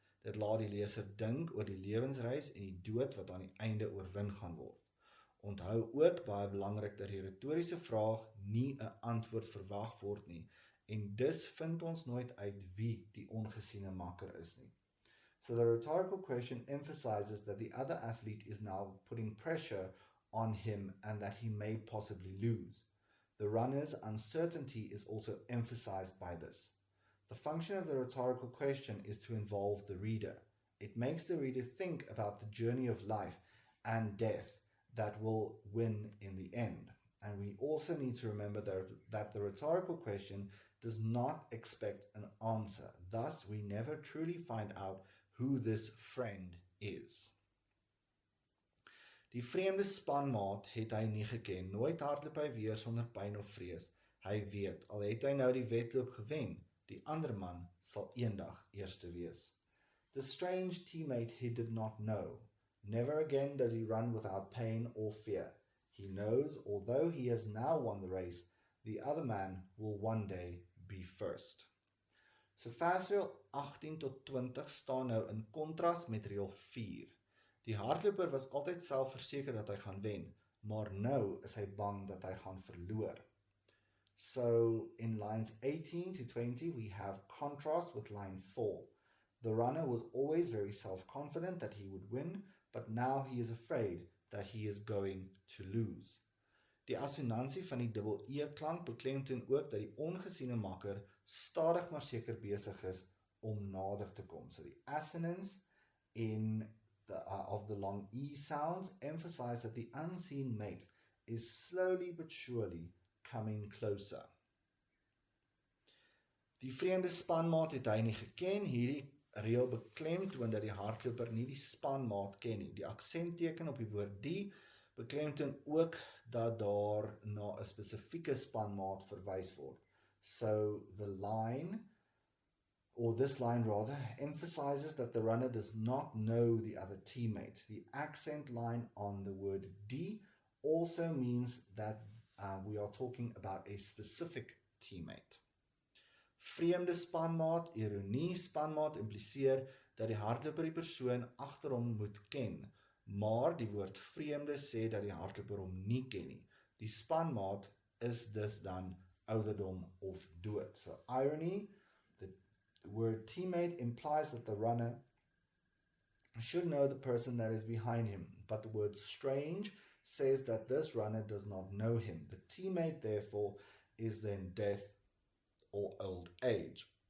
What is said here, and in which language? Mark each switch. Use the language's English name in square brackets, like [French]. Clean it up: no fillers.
[Afrikaans] Dit laat die leser dink oor die lewensreis en die dood wat aan die einde oorwin gaan word. Onthou ook baie belangrik dat die retoriese vraag nie 'n antwoord verwag word nie, en dus vind ons nooit uit wie die ongesiene makker is nie. [English] So the rhetorical question emphasizes that the other athlete is now putting pressure on him and that he may possibly lose. The runner's uncertainty is also emphasized by this. The function of the rhetorical question is to involve the reader. It makes the reader think about the journey of life and death that will win in the end. And we also need to remember that the rhetorical question does not expect an answer. Thus, we never truly find out who this friend is. [Afrikaans] Die vreemde spanmaat het hy nie geken. Nooit hardloop hy weer sonder pyn of vrees. Hy weet, al het hy nou die wedloop gewen, die ander man sal eendag eerste wees. [English] The strange teammate he did not know. Never again does he run without pain or fear. He knows, although he has now won the race, the other man will one day be first. [Afrikaans] So versreël 18 tot 20 staan nou in kontras met reël 4. Die hardloper was altyd selfverseker dat hy gaan wen, maar nou is hy bang dat hy gaan verloor. [English] So in lines 18 to 20 we have contrast with line 4. The runner was always very self-confident that he would win, but now he is afraid that he is going to lose. [Afrikaans] Die assonansie van die dubbel E-klank beklemtoon ook dat die ongesiene makker stadig maar seker besig is om nader te kom. [English] So the assonance of the long E sounds emphasize that the unseen mate is slowly but surely coming closer. [Afrikaans] Die vreemde spanmaat het hy nie geken. Hierdie reël beklemtoon dat die hardloper nie die spanmaat ken nie. Die aksentteken op die woord die beklemtoon ook dat daar na 'n spesifieke spanmaat verwys word. [English] So the line, or this line rather, emphasizes that the runner does not know the other teammate. The accent line on the word die also means that we are talking about a specific teammate. [Afrikaans] Vreemde spanmaat, ironie spanmaat impliseer dat die hardloper die persoon agter hom moet ken, maar die woord vreemde sê dat die hardloper hom nie ken nie. Die spanmaat is dus dan ouderdom of dood. [English] So irony, the word teammate implies that the runner should know the person that is behind him, but the word strange says that this runner does not know him. The teammate therefore is then death or old age.